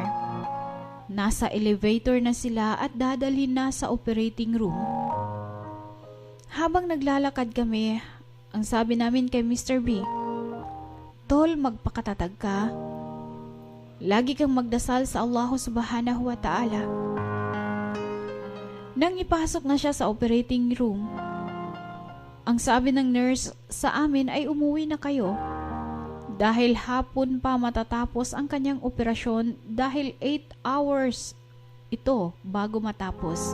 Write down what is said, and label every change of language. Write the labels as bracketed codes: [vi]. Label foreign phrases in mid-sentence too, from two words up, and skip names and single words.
[tl] Nasa elevator na sila at dadalhin na sa [en] operating room. [tl] Habang naglalakad kami, ang sabi namin kay Mr. B, "Tol, magpakatatag ka. Lagi kang magdasal sa Allah [ar] سبحانه وتعالى. [tl] Nang ipasok na siya sa [en] operating room, [tl] ang sabi ng nurse sa amin ay umuwi na kayo dahil hapon pa matatapos ang kanyang operasyon dahil 8 hours ito bago matapos.